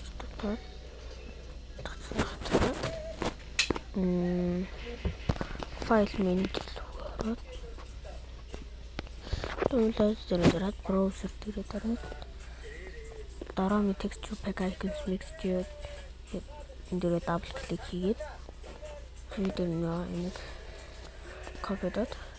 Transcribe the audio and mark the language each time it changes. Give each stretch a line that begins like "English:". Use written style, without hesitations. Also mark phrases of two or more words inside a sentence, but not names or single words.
Mongolian: Файл менюд ороод download дээр дараад browser дээр дараад дараа нь
English: texture pack icons mixture
Mongolian: энэ дээр
English: double click
Mongolian: хийгээд энэ нэг copy-дод